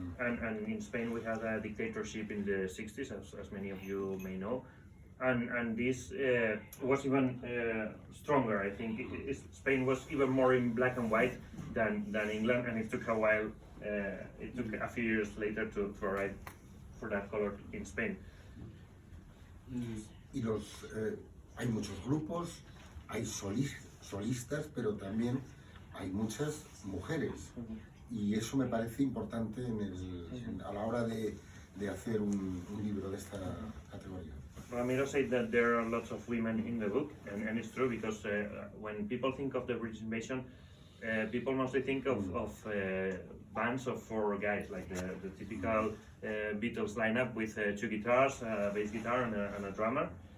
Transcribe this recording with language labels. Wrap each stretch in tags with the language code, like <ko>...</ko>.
<en>And in Spain we had a dictatorship in the 60s, as many of you may know. And this was even stronger. I think Spain was even more in black and white than England, and it took a while. It took a few years later to arrive for that color in Spain.</en> <es>Y hay muchos grupos, hay solistas, pero también hay muchas mujeres. Y eso me parece importante a la hora de hacer un libro de esta categoría.</es> <en>Ramiro said that there are lots of women in the book, and it's true, because when people think of the British invasion, people mostly think of bands of 4 guys, like the typical Beatles lineup with 2 guitars, a bass guitar, and a drummer.</en>